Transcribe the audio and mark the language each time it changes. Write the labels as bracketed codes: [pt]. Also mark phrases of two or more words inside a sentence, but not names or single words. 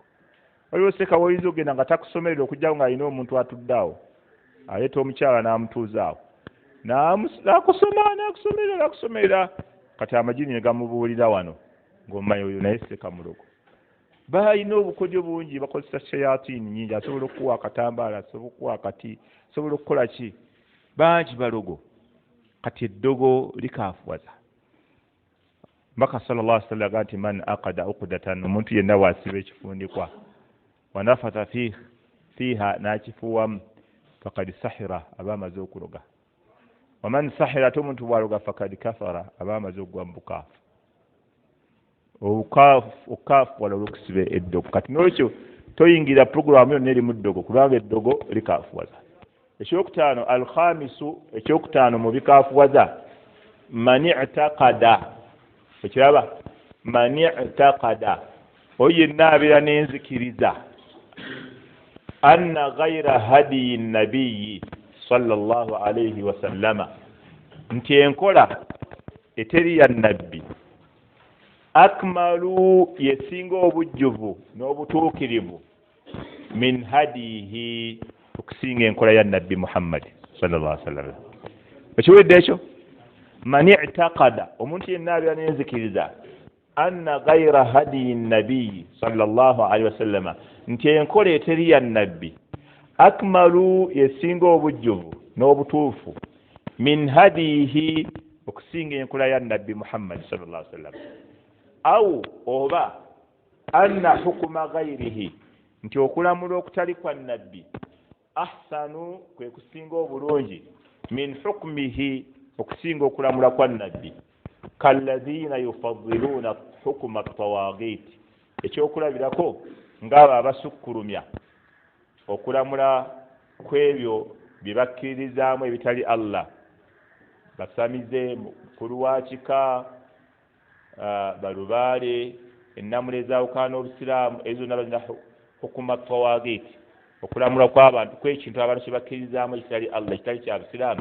[lg] Waliwo seeka bw'oyinza okugenda nga takusomerera okujjawo ng'alina omuntu atudde awo aleeta omukyala n'amutuuza awo n'akusomerera kati amagini ne gamubuulira wano ng'omanyi oyo naye seeka mulogo. Balina obukodyo bungi bakozesa shayatini nyingi asobola okuwa akatambaala asobola okuwa akati asobola okukola ki bangi balogo kati eddogo likaafuwaza. Mbaka [ar] صلى الله عليه وسلم [lg] agamba nti [ar] من عقد عقدة [lg] omuntu yenna wasiba ekifundikwa [ar] ونفث فيها [lg] n'akifuwamu [ar] فقد سحر [lg] aba amaze okuloga [ar] ومن سحر [lg] ate omuntu bwaloga [ar] فقد كفر [lg] aba amaze okugwa mu bukaafu. Okukaafu wala olw'okusiba eddogo kati n'olwekyo toyingira puroguramu yonna eri mu ddogo kubanga eddogo likaafuwaza. Ekyokutaano alkhamisu ekyokutaano mu bikaafuwaza [ar] من اعتقد [lg] ekiraba [ar] من اعتقد [lg] oyo yenna abeera n'enzikiriza [ar] أن غير هدي النبي صلى الله عليه وسلم [lg] nti enkola eteri ya nabbi akmalu yesinga obujjuvu n'obutuukirivu [ar] من هديه [lg] okusinga enkola ya nabbi Muhammad [ar] صلى الله عليه وسلم. [lg] Ekiwedde ekyo [ar] من اعتقد [lg] omuntu yenna abeera n'enzikiriza [ar] أن غير هدي النبي صلى الله عليه وسلم [lg] nti enkola eteri ya nabbi akmalu yesinga obujjuvu n'obutuufu [ar] من هديه [lg] okusinga enkola ya nabbi Muhammad [ar] صلى الله عليه وسلم أو [lg] oba [ar] أن حكم غيره [lg] nti okulamula okutali kwa nabbi ahsanu kwe kusinga obulungi [ar] من حكمه [lg] okusinga okulamula kwa nabbi [ar] كالذين يفضلون حكم الطواغيت [lg] ekyokulabirako ng'abo abasukkulumya okulamula kw'ebyo bye bakkirizaamu ebitali Allah basamize mukulu wa kika balubaale ennamula ezawukaana obusiraamu ezo nabazina [ar] حكم الطواغيت [lg] okulamula kw'abantu kw'ekintu abantu kye bakkirizaamu ekitali Allah ekitali kya busiraamu.